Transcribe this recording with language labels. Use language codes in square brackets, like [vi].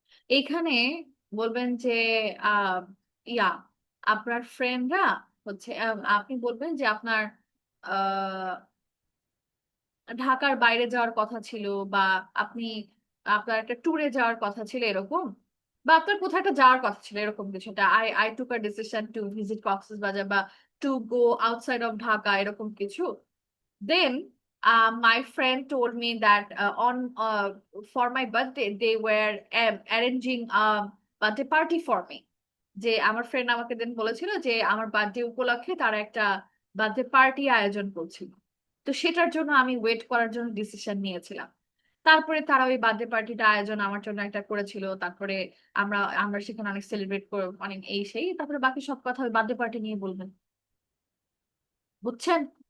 [bn] এইখানে বলবেন যে আহ ইয়া আপনার ফ্রেন্ডরা হচ্ছে, আপনি বলবেন যে আপনার আহ ঢাকার বাইরে যাওয়ার কথা ছিল, বা আপনি আপনার একটা ট্যুরে যাওয়ার কথা ছিল এরকম, বা আপনার কোথাও একটা যাওয়ার কথা ছিল এরকম কিছু, এটা [en] I took a decision to visit Cox's Bazar [bn] বা [en] to go outside of Dhaka, [bn] এরকম কিছু। [en] Then my friend told me that on for my birthday they were arranging a birthday party for me। [bn] যে আমার ফ্রেন্ড আমাকে দিন বলেছিল যে আমার বার্থডে উপলক্ষে তারা একটা বার্থডে পার্টি আয়োজন করছিল, তো সেটার জন্য আমি ওয়েট করার জন্য ডিসিশন নিয়েছিলাম। তারপরে তারা ওই বার্থডে পার্টিটা আয়োজন আমার জন্য একটা করেছিল, তারপরে আমরা আমরা সেখানে অনেক সেলিব্রেট করে অনেক এই সেই, তারপরে বাকি সব কথা ওই বার্থডে পার্টি নিয়ে বলবেন, বুঝছেন?